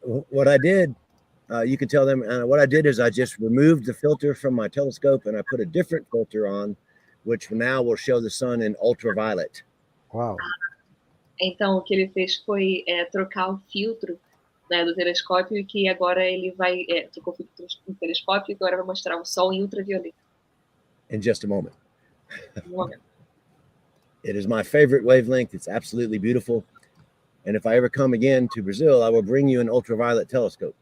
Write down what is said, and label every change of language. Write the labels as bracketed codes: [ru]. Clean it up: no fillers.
[en] What I did, you can tell them, what I did is I just removed the filter from my telescope and I put a different filter on, which now will show the sun in ultraviolet. Wow. [pt] Então, o que ele fez foi trocar o filtro né, do telescópio, e que agora ele vai trocou o telescópio e agora vai mostrar o Sol em ultravioleta. [en] In just a moment. [pt] Um momento. [en] It is my favorite wavelength. It's absolutely beautiful. And if I ever come again to Brazil, I will bring you an ultraviolet telescope.